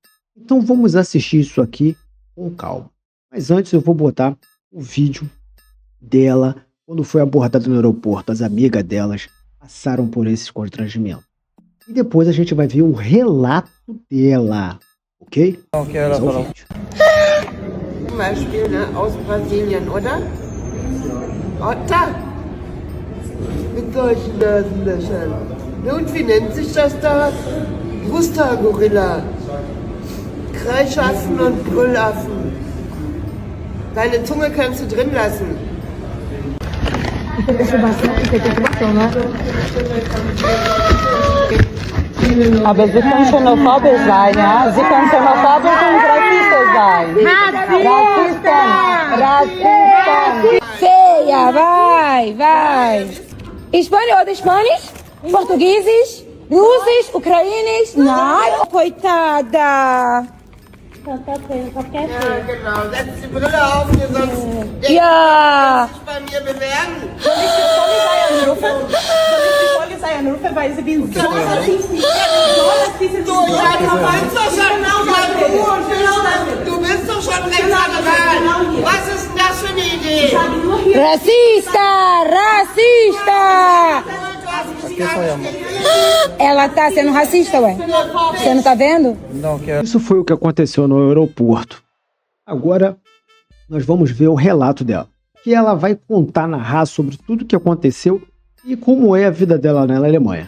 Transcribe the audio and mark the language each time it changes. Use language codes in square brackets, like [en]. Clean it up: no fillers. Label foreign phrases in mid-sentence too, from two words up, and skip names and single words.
[pt] Então vamos assistir isso aqui com calma. Mas antes eu vou botar o vídeo dela quando foi abordada no aeroporto. As amigas delas passaram por esse constrangimento. E depois a gente vai ver o relato dela, ok? Vamos ao vídeo. [de] Zum Beispiel, ne, aus Brasilien, oder? Otter. Mit solchen Nasenlöchern. Und wie nennt sich das da? Gusta-Gorilla. Kreischaffen und Brüllaffen. Deine Zunge kannst du drin lassen. Aber Sie können xenophobisch sein, ja? Sie können xenophobisch und rassistas sein. [pt] Racista! Feia, vai! Espanhol [de] oder Spanisch? Portugiesisch? Russisch? Ucrainisch? [pt] Nein, coitada! [de] Ja, genau. Setz die Brille auf, hier sonst Ja! sich bei mir bewerben. Polizei anrufen, weil sie bin so rassistisch. Du, ja, du weißt doch schon, du bist doch schon rechtsradikal. Was ist denn das für eine Idee? [pt] Racista! Ela tá sendo racista, ué. Você não tá vendo? Não, quero. Isso foi o que aconteceu no aeroporto. Agora nós vamos ver o relato dela, que ela vai contar, narrar sobre tudo o que aconteceu e como é a vida dela na Alemanha.